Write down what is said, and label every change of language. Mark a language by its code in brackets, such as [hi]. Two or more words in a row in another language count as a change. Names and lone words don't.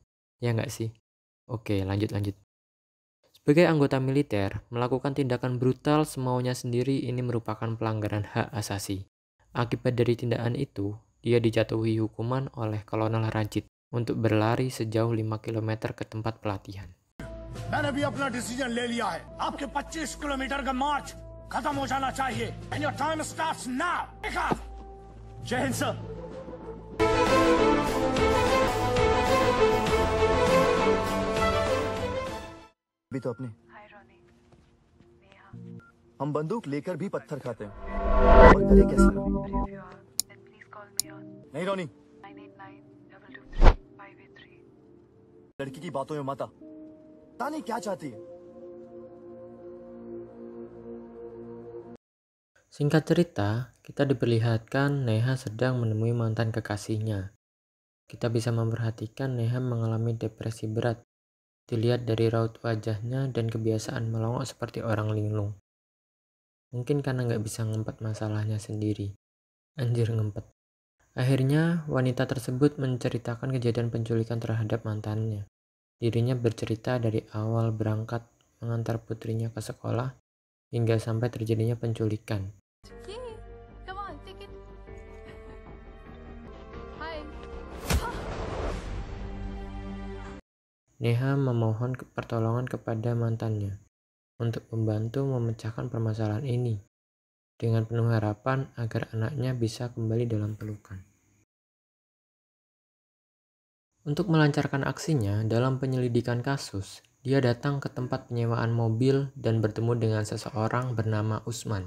[id] Ya nggak sih? Oke, lanjut. Sebagai anggota militer, melakukan tindakan brutal semaunya sendiri ini merupakan pelanggaran hak asasi. Akibat dari tindakan itu, dia dijatuhi hukuman oleh Kolonel Rajit untuk berlari sejauh 5 km ke tempat pelatihan. [hi] मैंने भी अपना डिसीजन ले लिया है। आपके 25 किलोमीटर का मार्च खत्म हो जाना चाहिए। [en] And your time starts now. Take off. [hi] जय हिंद सर। अभी तो अपने हम बंदूक लेकर भी पत्थर खाते हैं और करे कैसे? नहीं रोनी, 989-223-583. लड़की की बातों में मत आ। तानी क्या चाहती है? [id] Singkat cerita, kita diperlihatkan Neha sedang menemui mantan kekasihnya. Kita bisa memperhatikan Neha mengalami depresi berat. Dilihat dari raut wajahnya dan kebiasaan melongok seperti orang linglung. Mungkin karena nggak bisa ngempet masalahnya sendiri. Anjir ngempet. Akhirnya, wanita tersebut menceritakan kejadian penculikan terhadap mantannya. Dirinya bercerita dari awal berangkat mengantar putrinya ke sekolah hingga sampai terjadinya penculikan. [en] Yay! Come on, take it. Hi. [id] Neha memohon pertolongan kepada mantannya untuk membantu memecahkan permasalahan ini dengan penuh harapan agar anaknya bisa kembali dalam pelukan. Untuk melancarkan aksinya dalam penyelidikan kasus, dia datang ke tempat penyewaan mobil dan bertemu dengan seseorang bernama Usman.